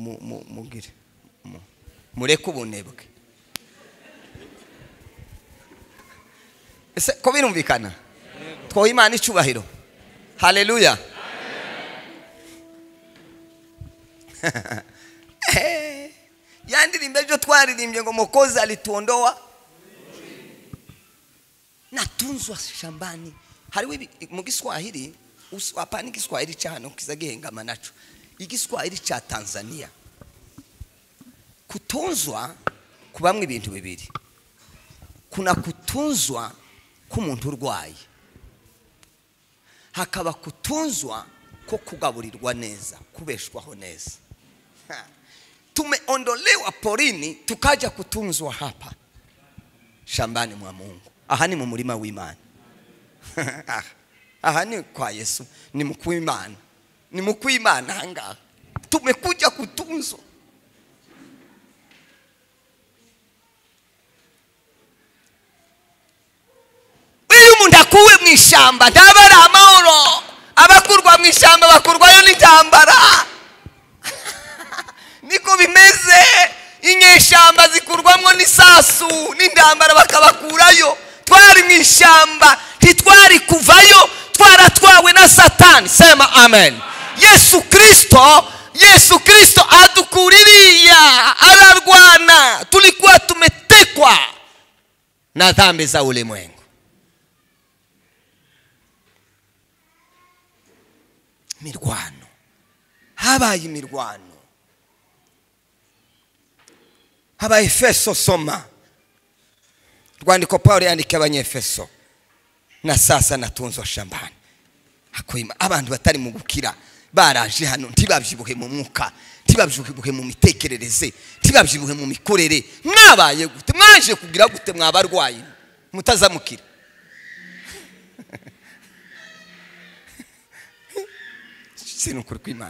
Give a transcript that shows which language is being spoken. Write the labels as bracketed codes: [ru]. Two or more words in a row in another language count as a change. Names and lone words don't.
[rn] mugire mureke ubunebwe. Ese ko birumvikana? Twoha Imana icyubahiro. Haleluya. Yandirimbe ejo twaririmbye ngo [sw] Mwokozi alituondoa natunzwa shambani. [rn] Hariho mu Giswahili, hapana Giswahili cha hano kiza gihengama naco, Igiswahili cha Tanzania. Kutunzwa kubamwe ibintu bibiri. Kuna kutunzwa k'umuntu urwaye, hakaba kutunzwa ko kugaburirwa neza, kubeshwaho neza. [sw] Tumeondolewa porini tukaja kutunzwa hapa shambani mwa Mungu. [rn] Aha ni mu murima w'Imana. Aha ni kwa Yesu, [sw] ni mkuu Imana, ni mkuu Imana. [rn] Hanga [sw] tumekuja kutunzwa. [rn] Uyu muntu akuwe mu ishamba ntabara amahoro, abakurwa mu ishamba bakurwayo n'intambara. Niko bimeze, inyeshamba zikurwamwo n'isasu n'intambara bakabakurayo. Twari mu ishamba ntitwari kuvayo, twaratwawe na Satani. [sw] Sema amen. [rn] Yesu Kristo adukuririya, ararwana. [sw] Tulikuwa tumetekwa na dhambi za ulimwengu. [rn] Mirwano, habaye imirwano. Habaye Efeso, soma rwandiko Paulo yandika abanyefeso. [sw] Na sasa natunzwa shambani. [rn] Hakoima abantu batari mu gukira baraje hano, ntibabyibuhe mu mwuka, ntibabyibuhe mu mitekerereze, ntibabyibuhe mu mikorere. Mwabaye gute? Mwaje kugira gute mwabarwayi mutazamukira? Sinukuri kw'Imana.